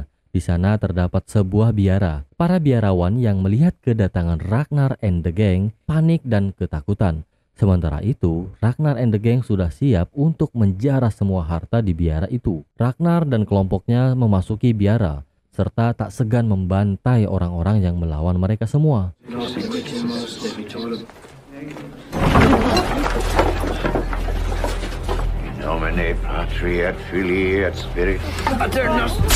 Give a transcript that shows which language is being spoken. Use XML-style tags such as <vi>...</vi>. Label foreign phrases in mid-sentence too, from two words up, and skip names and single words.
<id>Di sana terdapat sebuah biara. Para biarawan yang melihat kedatangan Ragnar and the Gang panik dan ketakutan. Sementara itu, Ragnar and the Gang sudah siap untuk menjarah semua harta di biara itu. Ragnar dan kelompoknya memasuki biara serta tak segan membantai orang-orang yang melawan mereka semua.</id> <la>Nomine Patri et Filii et Spiritus. Aeternus!</la>